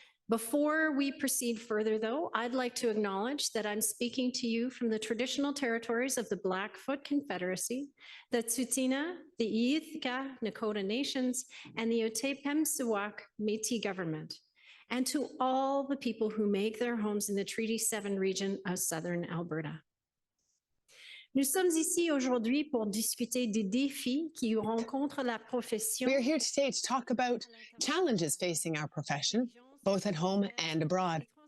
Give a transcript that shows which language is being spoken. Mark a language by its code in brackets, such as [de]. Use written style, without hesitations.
[en] Before we proceed further, though, I'd like to acknowledge that I'm speaking to you from the traditional territories of the Blackfoot Confederacy, the Tsuut'ina, the Îethka Nakota Nations, and the Otipemisiwak Métis government, and to all the people who make their homes in the Treaty 7 region of southern Alberta. [fr] Nous sommes ici aujourd'hui pour discuter des défis qui rencontrent la profession. [en] We are here today to talk about challenges facing our profession, both at home and abroad.